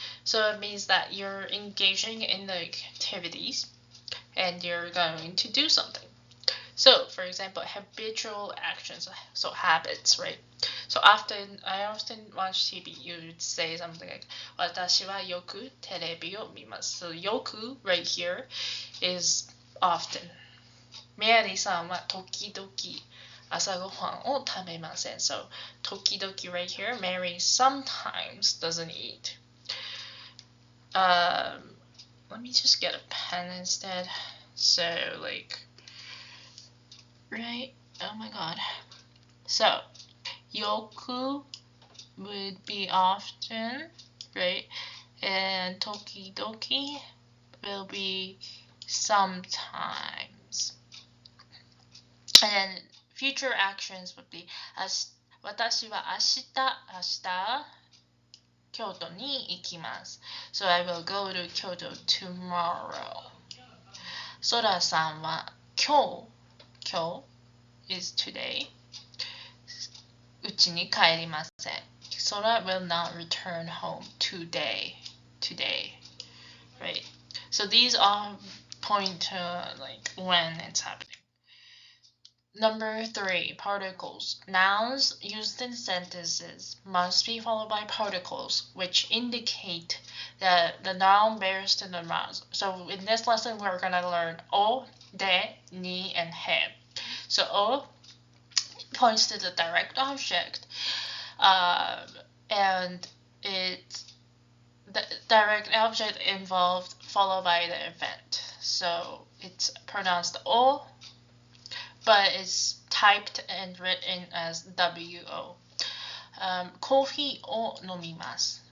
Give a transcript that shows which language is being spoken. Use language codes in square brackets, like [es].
[en] So it means that you're engaging in the activities and you're going to do something. So, for example, habitual actions, so habits, right? So I often watch TV, you would say something like, [ja] 私はよくテレビを見ます. [en] So, よく right here is often. [ja] Mary さんは時々朝ごはんを食べません. [en] So, 時々 right here, Mary sometimes doesn't eat. Let me just get a pen instead. So, like, right? Oh my god. So, よく would be often, right? And 時々 will be sometimes. And then future actions would be [ja] 私は明日京都に行きます. [en] So I will go to Kyoto tomorrow. [ja] ソラさんは今日 [en] is today. [ja] 家に帰りません. [en] Sora will not return home today. Right? So these all point to like when it's happening. Number 3, particles. Nouns used in sentences must be followed by particles, which indicate that the noun bears to the nouns. So in this lesson, we're going to learn o, de, ni, and he. So o points to the direct object, and it's the direct object involved followed by the event. So it's pronounced o, but it's typed and written as wo. [ja] Coffee を飲みます.